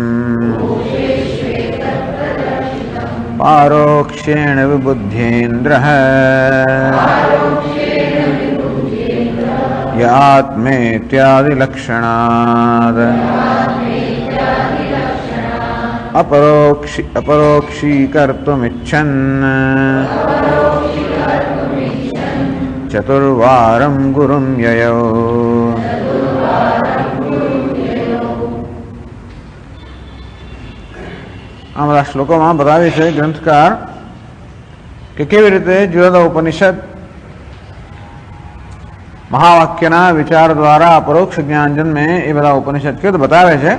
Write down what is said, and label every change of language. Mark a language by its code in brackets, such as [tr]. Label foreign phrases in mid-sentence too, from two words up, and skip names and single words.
[sa] पारोक्ष्येण विबुध्येन्द्रः य आत्मेत्यादिलक्षणात् अपरोक्षीकर्तुमिच्छन् चतुर्वारं गुरुं ययौ। [gu] આ બધા શ્લોકોમાં બતાવે છે ગ્રંથકાર કે કેવી રીતે જુદા જુદા ઉપનિષદ મહાવાક્યના વિચાર દ્વારા પરોક્ષ જ્ઞાન જન્મે એ બધા ઉપનિષદ કેવું બતાવે છે.